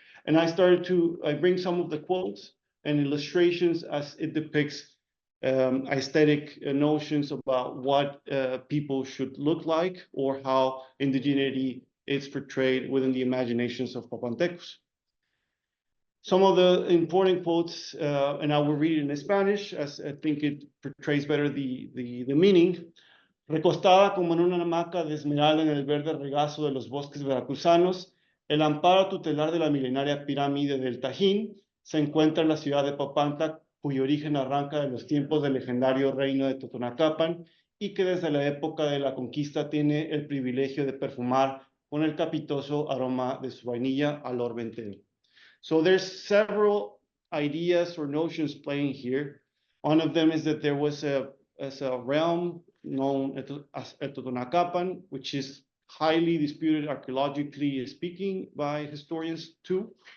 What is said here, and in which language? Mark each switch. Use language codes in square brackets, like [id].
[en] And I bring some of the quotes and illustrations as it depicts aesthetic notions about what people should look like, or how indigeneity is portrayed within the imaginations of Papantecos. Some of the important quotes, and I will read it in Spanish, as I think it portrays better the meaning. [es] Recostada como en una hamaca de esmeralda en el verde regazo de los bosques veracruzanos, el amparo tutelar de la milenaria pirámide del Tajín se encuentra en la ciudad de Papantla, cuyo origen arranca de los tiempos del legendario reino de Totonacapan y que desde la época de la conquista tiene el privilegio de perfumar con el capitoso aroma de su vainilla al orbe entero. [en] So there's several ideas or notions playing here. One of them is that there was a realm known as Totonacapan, which is highly disputed archaeologically speaking by historians too,